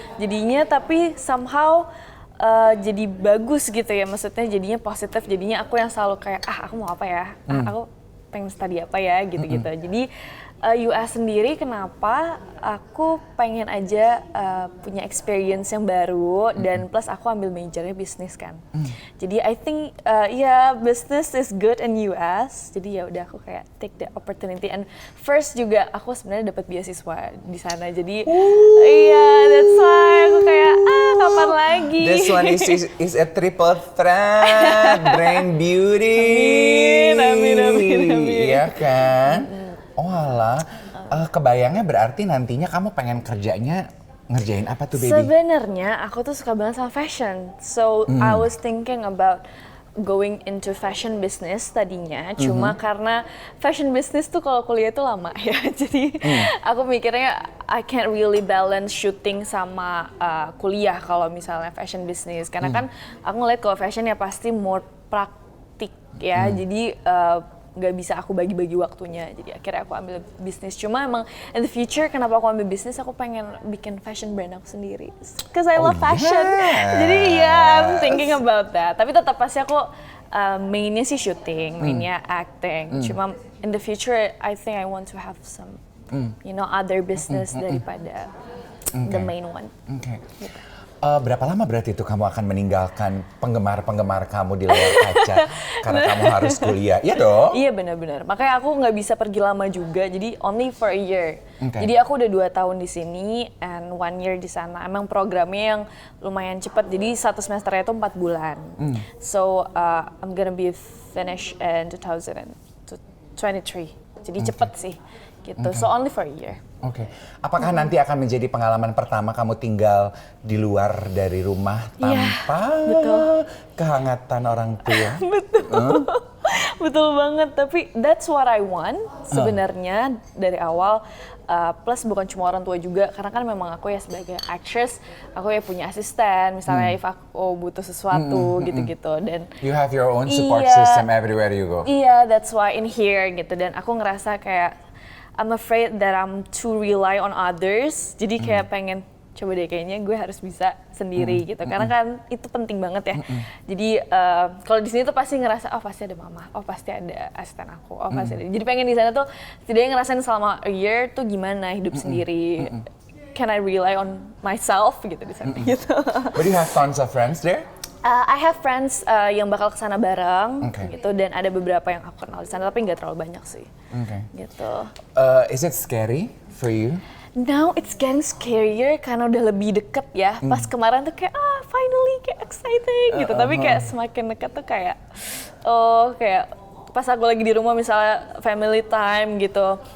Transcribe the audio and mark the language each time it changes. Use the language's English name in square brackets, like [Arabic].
[Indonesian] Jadinya tapi somehow jadi bagus gitu ya. Maksudnya jadinya positif. Jadinya aku yang selalu kayak aku mau apa ya? Aku pengen study apa ya gitu-gitu. Jadi US sendiri kenapa aku pengen aja punya experience yang baru dan plus aku ambil majornya bisnis kan. [English] Jadi I think business is good in US. [Indonesian] Jadi ya udah aku kayak [English] take the opportunity and first [Indonesian] juga aku sebenarnya dapat beasiswa di sana. Jadi [English] that's why [Indonesian] aku kayak kapan lagi. [English] This one is a triple threat, brain beauty. [Indonesian] Amin. Iya kan? Oh alah, kebayangnya berarti nantinya kamu pengen kerjanya ngerjain apa tuh baby? Sebenarnya aku tuh suka banget sama fashion. [English] So I was thinking about going into fashion business tadinya. [Indonesian] Cuma karena fashion business tuh kalau kuliah tuh lama ya. Jadi aku mikirnya [English] I can't really balance shooting [Indonesian] sama kuliah kalau misalnya fashion business. Karena kan aku ngeliat kalau fashion ya pasti more praktik ya. Jadi nggak bisa aku bagi-bagi waktunya, jadi akhirnya aku ambil bisnis. Cuma emang [English] in the future [Indonesian] kenapa aku ambil bisnis, aku pengen bikin fashion brand aku sendiri, [English] cause I love fashion. [Indonesian] Jadi [English] I'm thinking about that. [Indonesian] Tapi tetap pasti aku mainnya sih shooting, mainnya acting. [English] Cuma in the future I think I want to have some other business daripada the main one. Okay. [Indonesian] Gitu. Berapa lama berarti itu kamu akan meninggalkan penggemar-penggemar kamu di layar kaca karena kamu harus kuliah? Iya dong? Iya benar-benar. Makanya aku nggak bisa pergi lama juga. [English] Jadi only for a year. Okay. [Indonesian] Jadi aku udah 2 tahun di sini [English] and 1 year [Indonesian] di sana. Emang programnya yang lumayan cepat. Jadi 1 semesternya itu 4 bulan. [English] So I'm gonna be finished in 2023. [Indonesian] Jadi cepet sih. Gitu. [English] So only for a year. Oke. [Indonesian] Apakah nanti akan menjadi pengalaman pertama kamu tinggal di luar dari rumah tanpa kehangatan orang tua? Betul. Betul banget. Tapi [English] that's what I want [Indonesian] sebenarnya dari awal. Plus bukan cuma orang tua juga, karena kan memang aku ya sebagai actress, aku ya punya asisten. Misalnya if aku butuh sesuatu gitu-gitu. Dan [English] you have your own support system everywhere you go. Iya, that's why in here gitu. [Indonesian] Dan aku ngerasa kayak [English] I'm afraid that I'm too rely on others. [Indonesian] Jadi kayak pengen coba deh kayaknya gue harus bisa sendiri gitu. Karena kan itu penting banget ya. Jadi kalau di sini tuh pasti ngerasa oh pasti ada mama, oh pasti ada asisten aku, oh pasti ada. Jadi pengen di sana tuh setidaknya ngerasain selama a year tuh gimana hidup sendiri. [English] Can I rely on myself [Indonesian] gitu di sana gitu. [English] But you have tons of friends there? I have friends [Indonesian] yang bakal kesana bareng gitu, dan ada beberapa yang aku kenal di sana tapi nggak terlalu banyak sih. Gitu. [English] Is it scary for you? Now it's getting scarier [Indonesian] karena udah lebih deket ya. Pas kemarin tuh kayak finally kayak exciting gitu. Tapi kayak semakin dekat tuh kayak kayak pas aku lagi di rumah misalnya family time gitu.